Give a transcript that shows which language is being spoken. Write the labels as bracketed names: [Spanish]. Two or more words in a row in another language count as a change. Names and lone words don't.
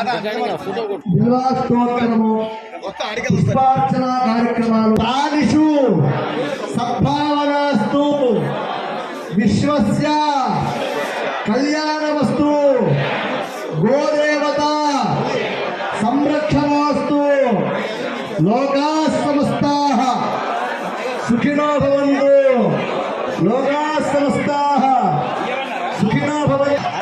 [Telugu] బిల్వాస్తోత్రము పుష్పార్చన కార్యక్రమాలు [Sanskrit] తానిషు సద్భావనాస్తు విశ్వస్య కళ్యాణమస్తు గోదేవత సంరక్షణమస్తు లోకా సమస్తాః సుఖినో భవంతు లోకా సమస్తాః సుఖినో భవంతు